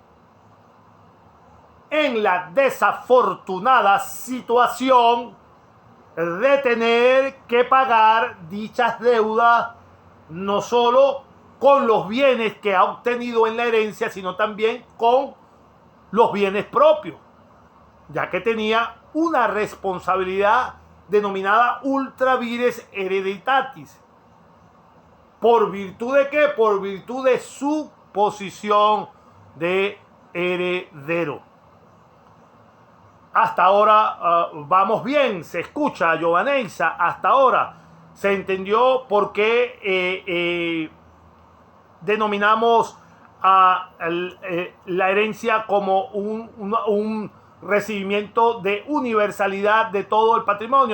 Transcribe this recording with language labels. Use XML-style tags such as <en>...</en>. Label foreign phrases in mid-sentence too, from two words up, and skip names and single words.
<es>en la desafortunada situación de tener que pagar dichas deudas, no solo con los bienes que ha obtenido en la herencia, sino también con los bienes propios, ya que tenía una responsabilidad denominada</es> <la>ultra vires hereditatis.</la> <es>¿Por virtud de qué? Por virtud de su posición de heredero. Hasta ahora vamos bien, se escucha, Giovaneisa, hasta ahora se entendió por qué denominamos a la herencia como un recibimiento de universalidad de todo el patrimonio.</es>